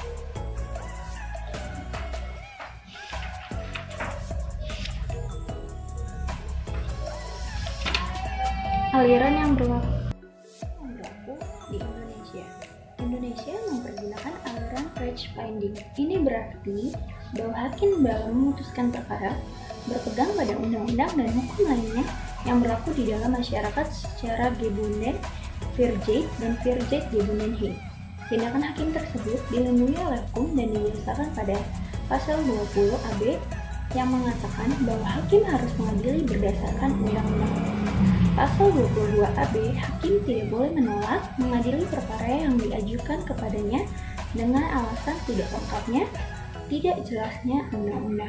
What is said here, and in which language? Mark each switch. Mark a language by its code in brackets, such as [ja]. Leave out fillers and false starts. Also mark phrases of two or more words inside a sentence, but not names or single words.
[id] Aliran yang berlaku di Indonesia. Indonesia mempergunakan aliran Rechtsfinding. Ini berarti bahwa hakim dalam memutuskan perkara berpegang pada undang-undang dan hukum lainnya yang berlaku di dalam masyarakat secara [nl] gebonden, Vrijheid dan Vrijheid gebonden He. [id] Tindakan hakim tersebut dilindungi oleh hukum dan didasarkan pada pasal 20 AB yang mengatakan bahwa hakim harus mengadili berdasarkan undang-undang. Pasal 22 AB, hakim tidak boleh menolak mengadili perkara yang diajukan kepadanya dengan alasan tidak lengkapnya, tidak jelasnya undang-undang.